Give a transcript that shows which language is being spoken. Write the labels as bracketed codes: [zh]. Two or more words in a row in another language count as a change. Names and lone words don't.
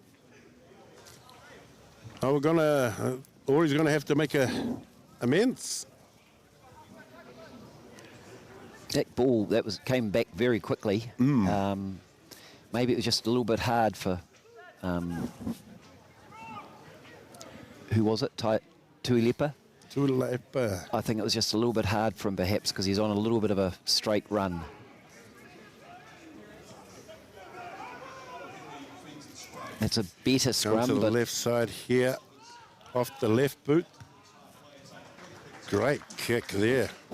[en] Oh, Ori's gonna have to make amends. That ball came back very quickly. Maybe it was just a little bit hard for who was it? Tuilepa? Tuilepa. I think it was just a little bit hard for him, perhaps, because he's on a little bit of a straight run. It's a better scrum. Down to the but left side here, off the left boot. Great kick there.